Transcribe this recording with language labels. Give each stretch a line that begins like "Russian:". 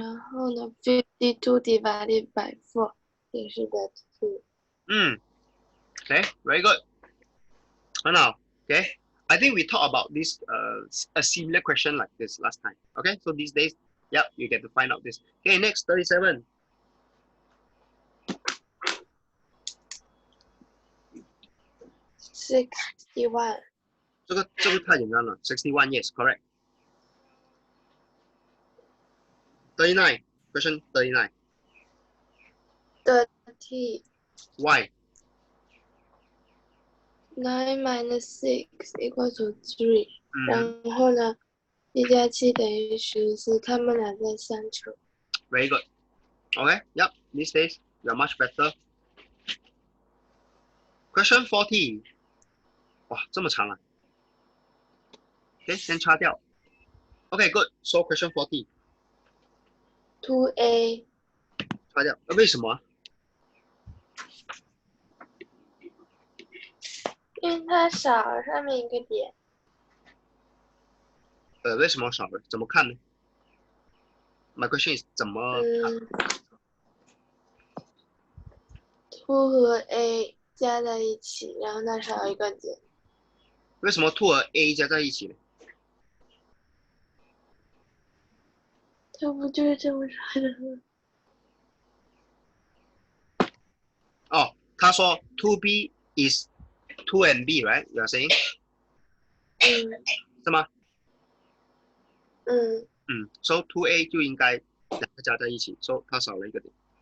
Chinese: 然后呢 52
English: divided by
Chinese: 4 也是 32.
English: Okay, very good. Now, okay, I think we talked about this a similar question like this last time. Okay, so these days, yep, you get to find out this. Okay, next 37. 61.
Chinese: 这个太简单了。61,
English: yes, correct. 39. Question 39. 30. Why? 9 minus 6 equal to 3.
Chinese: 然后呢7加7等于14，他们俩在相乘。
English: Very good. Okay, yep, these days you're much better. Question 40.
Chinese: 哇，这么长啊。
English: OK，
Chinese: 先擦掉。
English: OK, good. So question 40. 2a
Chinese: 擦掉。为什么？因为它少了上面一个点。为什么少了？怎么看呢？
English: My question is
Chinese: 怎么看？2和 a 加在一起，然后那少一个点。为什么 2 和 a 加在一起呢？它不就是这么说的吗？哦，他说
English: 2b is 2 and b, right? You are saying?
Chinese: 是吗？So 2a 就应该两个加在一起 ，so 它少了一个点。